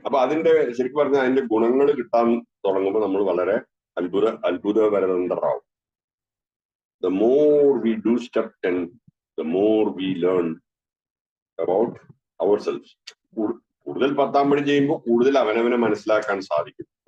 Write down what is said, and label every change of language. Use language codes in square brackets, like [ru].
[ml] അപ്പൊ അതിന്റെ ശരിക്കും പറഞ്ഞാൽ അതിന്റെ ഗുണങ്ങൾ കിട്ടാൻ തുടങ്ങുമ്പോൾ നമ്മൾ വളരെ അത്ഭുതപരന്തരാവും. [en] The more we do step 10, the more we learn about ourselves. [ml] കൂടുതൽ 10ാം പടി ചെയ്യുമ്പോൾ കൂടുതൽ അവനവനെ മനസ്സിലാക്കാൻ സാധിക്കും.